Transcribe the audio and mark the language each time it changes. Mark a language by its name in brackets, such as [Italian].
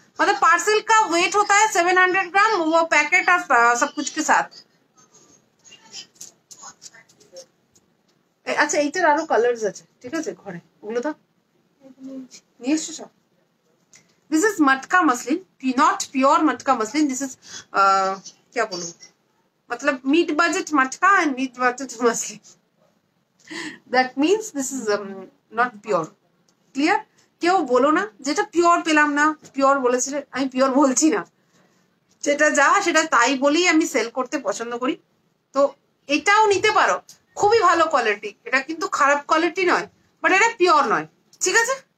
[Hindi] मतलब पार्सल का वेट होता है 700 ग्राम, वो पैकेट और सब कुछ के साथ। [Bangla] আচ্ছা, এইটার আরো কালার্স আছে, ঠিক আছে, ঘরে ওগুলো তো নিয়ে এসছো সব। [English] This is matka muslin, not pure matka muslin. This is [Hindi] क्या बोलूं, मतलब [English] mid budget matka and mid budget muslin. That means this is not pure. Clear? [Bangla] কেউ বলো না যেটা পিওর পেলাম না, পিওর বলেছিলে, আমি পিওর বলছি না, যেটা যা সেটা তাই বলি, আমি সেল করতে পছন্দ করি। তো এটাও নিতে পারো, খুবই ভালো কোয়ালিটি, এটা কিন্তু খারাপ কোয়ালিটি নয়, বাট এটা পিওর নয়, ঠিক আছে।